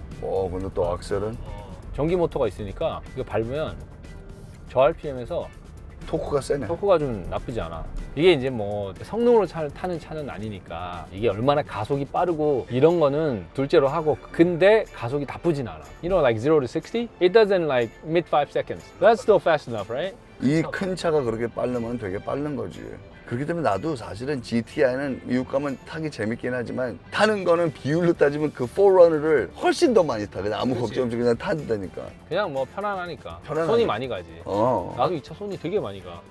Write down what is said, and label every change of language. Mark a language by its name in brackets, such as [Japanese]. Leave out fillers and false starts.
[Korean] 근데 또 악셀은 전기 모터가 있으니까 이거 밟으면 저 RPM에서 토크가 세네. 토크가 좀 나쁘지 않아. 이게 이제 뭐 성능으로 타는 차는 아니니까 이게 얼마나 가속이 빠르고 이런 거는 둘째로 하고, 근데 가속이 나쁘진 않아. [English] You know, like 0 to 60? It doesn't like mid 5 seconds. That's still fast enough, right? [Korean] 이 큰 차가 그렇게 빠르면 되게 빠른 거지. 그렇기 때문에 나도 사실은 GTI는 미국 가면 타기 재밌긴 하지만 타는 거는 비율로 따지면 그 4runner를 훨씬 더 많이 타. 그냥 아무 걱정 없이 그냥 타도 되니까. 그냥 뭐 편안하니까. 편안하니까. 손이 많이 가지. 나도 이 차 손이 되게 많이 가.